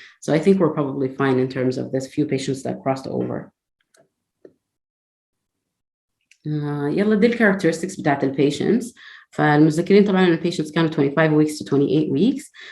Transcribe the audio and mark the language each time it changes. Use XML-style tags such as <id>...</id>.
<en>So I think we're probably fine in terms of this few patients that crossed over.</en> <ar>يلا دي characteristics بتاعت patients. فالمذكرين طبعا ان patients كانوا 25 weeks to 28 weeks.</ar>